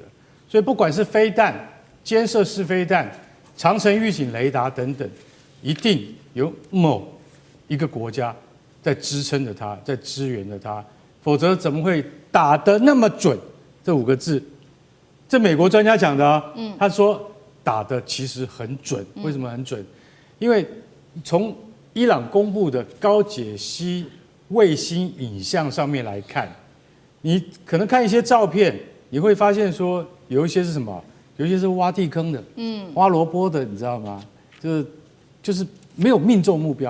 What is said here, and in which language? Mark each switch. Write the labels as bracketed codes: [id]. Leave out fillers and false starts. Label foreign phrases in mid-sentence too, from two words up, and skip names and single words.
[zh] 所以不管是飛彈、肩射式飛彈、長程預警雷達等等，一定有某一個國家在支撐着它，在支援着它，否則怎麼會打得那麼準？這5個字，這美國專家講的啊，他說打得其實很準。為什麼很準？因為從伊朗公布的高解析衛星影像上面來看，你可能看一些照片，你會發現說有一些是什麼？有一些是挖地坑的，挖蘿蔔的，你知道嗎？就是沒有命中目標。